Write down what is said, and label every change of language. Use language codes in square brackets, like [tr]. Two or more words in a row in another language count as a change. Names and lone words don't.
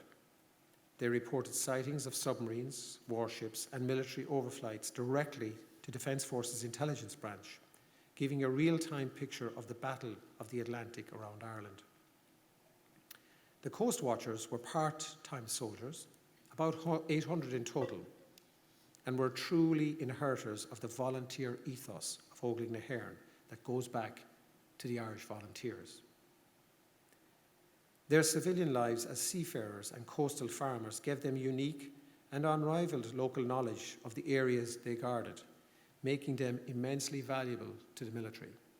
[en] They reported sightings of submarines, warships, and military overflights directly to Defence Forces Intelligence Branch, giving a real-time picture of the Battle of the Atlantic around Ireland. The Coast Watchers were part-time soldiers, about 800 in total, and were truly inheritors of the volunteer ethos of Óglaigh na hÉireann that goes back to the Irish volunteers. Their civilian lives as seafarers and coastal farmers gave them unique and unrivaled local knowledge of the areas they guarded, making them immensely valuable to the military.